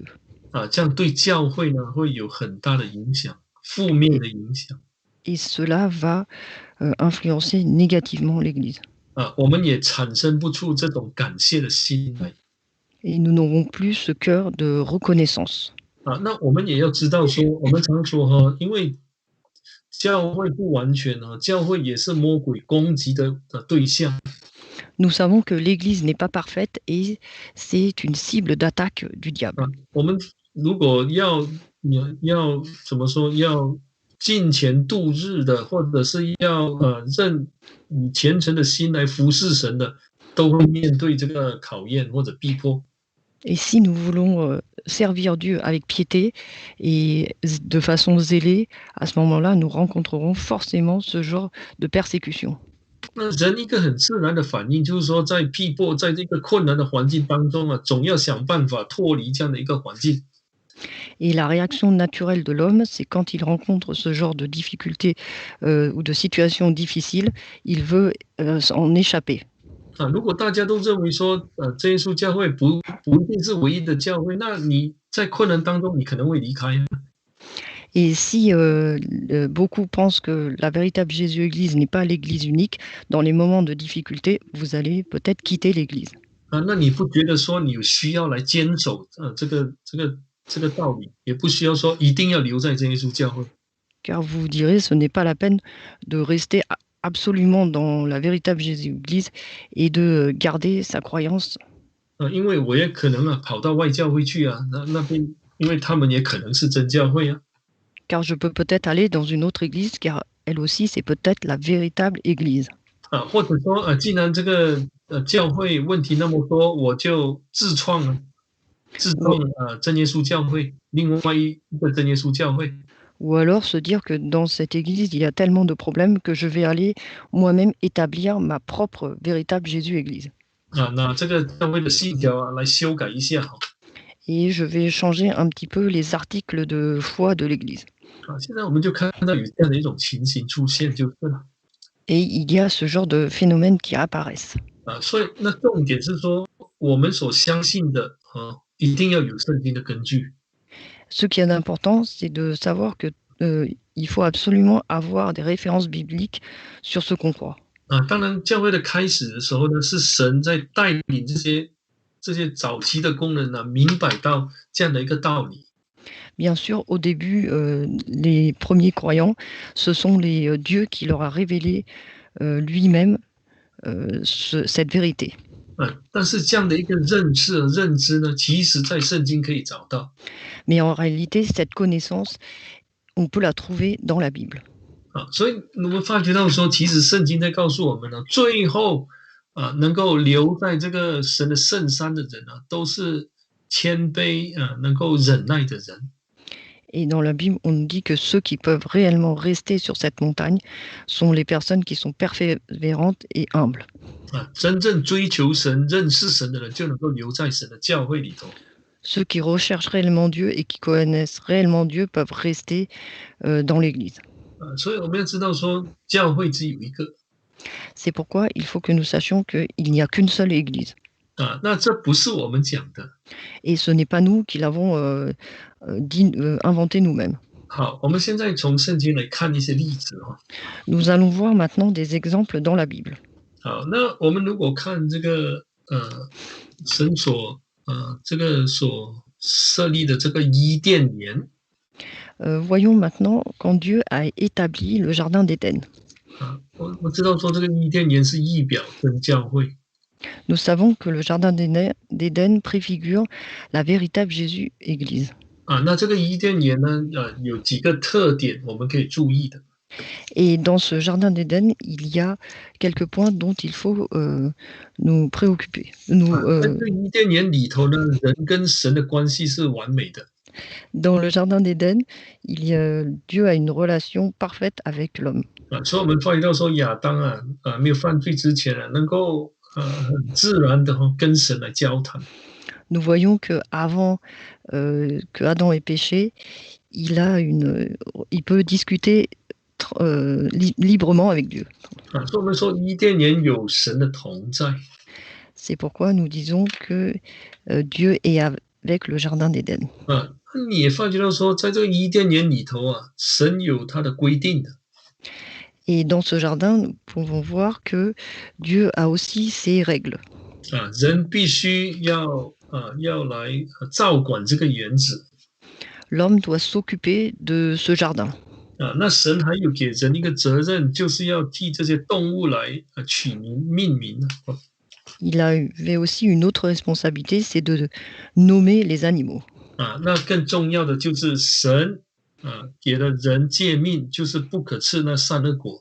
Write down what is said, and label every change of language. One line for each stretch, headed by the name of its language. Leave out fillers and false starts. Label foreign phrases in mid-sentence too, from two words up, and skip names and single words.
Chinese: 这样对教会呢会有很大的影响，负面的影响。
French: Et cela va influencer négativement l'Église.
Chinese: 我们也产生不出这种感谢的心来。
French: Et nous n'aurons plus ce cœur de reconnaissance.
Chinese: 那我们也要知道说，我们常说因为教会不完全教会也是魔鬼攻击的对象。
French: Nous savons que l'Église n'est pas parfaite et c'est une cible d'attaque du diable.
Chinese: 我们如果要怎么说，要敬虔度日的，或者是要以虔诚的心来服侍神的，都会面对这个考验或者逼迫。
French: Et si nous voulons servir Dieu avec piété et de façon zélée, à ce moment-là, nous rencontrerons forcément ce genre de persécution.
Chinese: 那人一个很自然的反应就是说，在逼迫，在这个困难的环境当中总要想办法脱离这样的一个环境。
French: Et la réaction naturelle de l'homme, c'est quand il rencontre ce genre de difficultés ou de situations difficiles, il veut s'en échapper.
Chinese: 如果大家都认为说，真耶稣教会不一定是唯一的教会，那你在困难当中，你可能会离开。
French: Et si beaucoup pensent que la véritable Jésus-Église n'est pas l'Église unique, dans les moments de difficulté, vous allez peut-être quitter l'Église.
Chinese: 那你不觉得说你有需要来坚守这个道理，也不需要说一定要留在真耶稣教会。
French: Car vous vous direz, ce n'est pas la peine de rester absolument dans la véritable Jésus-Église et de garder sa croyance.
Chinese: 因为我也可能跑到外教会去啊，那边因为他们也可能是真教会啊。
French: Car je peux peut-être aller dans une autre église, car elle aussi, c'est peut-être la véritable église.
Chinese: 或者说既然这个教会问题那么多，我就自创
French: Ou,
Chinese: 真耶稣教会，另外一个真耶稣教会。
French: ou alors se dire que dans cette église, il y a tellement de problèmes que je vais aller moi-même établir ma propre véritable Jésus-Église.
Chinese: 那这个教会的信条来修改一下。
French: Et je vais changer un petit peu les articles de foi de l'église.
Chinese: 现在我们就看到有这样的一种情形出现就是了。
French: Et il y a ce genre de phénomènes qui apparaissent.
Chinese: 所以那重点是说，我们所相信的一定要有圣经的根据。
French: Ce qui est important, c'est de savoir que il faut absolument avoir des références bibliques sur ce qu'on croit.
Chinese: 当然，教会的开始的时候呢，是神在带领这些早期的工人明白到这样的一个道理。
French: Bien sûr, au début, les premiers croyants, ce sont les dieux qui leur a révélé lui-même cette vérité.
Chinese: 但是这样的一个认知呢，其实在圣经可以找到。
French: Mais en réalité, cette connaissance, on peut la trouver dans la Bible.
Chinese: 所以我们发觉到说，其实圣经在告诉我们呢，最后能够留在这个神的圣山的人都是谦卑能够忍耐的人。
French: Et dans la Bible, on nous dit que ceux qui peuvent réellement rester sur cette montagne sont les personnes qui sont persévérantes et humbles.
Chinese: 真正追求神、认识神的人，就能够留在神的教会里头。
French: Ceux qui recherchent réellement Dieu et qui connaissent réellement Dieu peuvent rester dans l'Église.
Chinese: 所以我们要知道说，教会只有一个。
French: C'est pourquoi il faut que nous sachions qu'il n'y a qu'une seule Église.
Chinese: 那这不是我们讲的。
French: Et ce n'est pas nous qui l'avons inventé nous-mêmes.
Chinese: 好，我们现在从圣经来看一些例子。
French: Nous allons voir maintenant des exemples dans la Bible.
Chinese: 好，那我们如果看这个神所设立的这个伊甸园。
French: Voyons maintenant quand Dieu a établi le jardin d'Éden.
Chinese: 我知道说这个伊甸园是预表真教会。
French: Nous savons que le jardin d'Éden préfigure la véritable Jésus-Église.
Chinese: 那这个伊甸园呢，有几个特点我们可以注意的。
French: Et dans ce jardin d'Éden, il y a quelques points dont il faut nous préoccuper.
Chinese: 在这伊甸园里头呢，人跟神的关系是完美的。
French: Dans le jardin d'Éden, Dieu a une relation parfaite avec l'homme.
Chinese: 所以我们发觉到说，亚当没有犯罪之前能够很自然的跟神来交谈。
French: Nous voyons que avant que Adam ait péché, il peut discuter librement avec Dieu.
Chinese: 所以我们说伊甸园有神的同在。
French: C'est pourquoi nous disons que Dieu est avec le jardin d'Éden.
Chinese: 你也发觉到说，在这个伊甸园里头神有他的规定的。
French: Et dans ce jardin, nous pouvons voir que Dieu a aussi ses règles.
Chinese: 人必须要来照管这个园子。
French: L'homme doit s'occuper de ce jardin.
Chinese: 那神还有给人一个责任，就是要替这些动物来取名命名。
French: Il avait aussi une autre responsabilité, c'est de nommer les animaux.
Chinese: 那更重要的就是神给了人诫命，就是不可吃那善恶果。